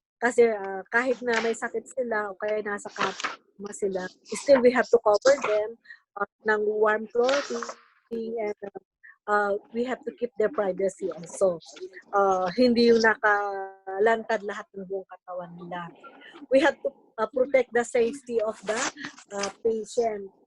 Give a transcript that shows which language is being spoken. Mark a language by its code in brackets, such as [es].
[tl] Kasi kahit na may sakit sila o kaya nasa kama sila, [en] still we have to cover them ng warm clothing and we have to keep their privacy also. [tl] Hindi yung nakalantad lahat ng buong katawan nila. [en] We have to protect the safety of the patient.